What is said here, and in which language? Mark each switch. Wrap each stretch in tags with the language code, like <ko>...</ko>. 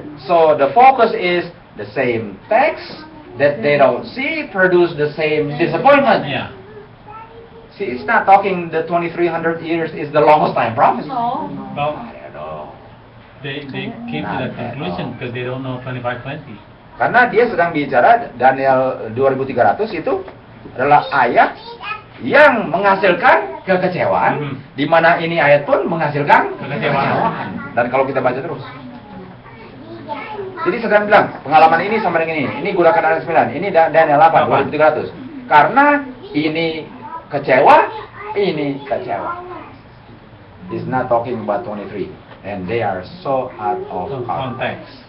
<en>So the focus is the same text that they don't see produce the same disappointment. Yeah. See, it's not talking the 2300 years is the longest time prophecy. No. Well, I don't know. they came to that conclusion because they don't know 2520.</en> <id>Karena dia sedang bicara Daniel 2300 itu adalah ayat yang menghasilkan kekecewaan, di mana ini ayat pun menghasilkan kekecewaan. Dan kalau kita baca terus, Jadi sedang bilang, pengalaman ini sama dengan ini gunakan Daniel 9, ini Daniel 8, 2300. Karena ini kecewa, ini kecewa.</id> <en>He's not talking about 23. And they are so out of context.</en>